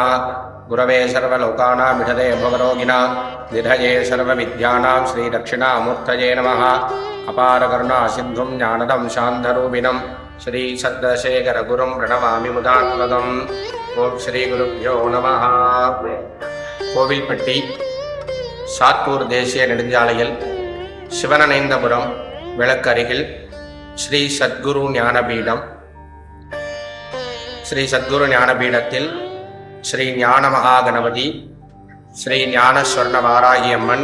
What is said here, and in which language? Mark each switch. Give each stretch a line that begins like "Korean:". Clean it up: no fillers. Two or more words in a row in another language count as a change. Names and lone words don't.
Sanskrit: गुरवे सर्वलोकानां विषदे भवरोगिणां निधये सर्वविद्यानां श्रीदक्षिणामूर्तये नमः। अपारकरुणा सिन्धुं ज्ञानदं शान्तरूपिणं श्री सद्दशेखरगुरुं प्रणमामि मुदात्मदम्। ओं श्री गुरुभ्यो नमः।
Tamil: கோவில்பட்டி சாத்தூர் தேசிய நெடுஞ்சாலையில் சிவனநைந்தபுரம் விளக்கருகில் ஸ்ரீ சத்குரு ஞானபீடம். ஸ்ரீ சத்குரு ஞானபீடத்தில் ஸ்ரீ ஞான மகாகணபதி, ஸ்ரீ ஞான ஸ்வர்ண வாராகியம்மன்,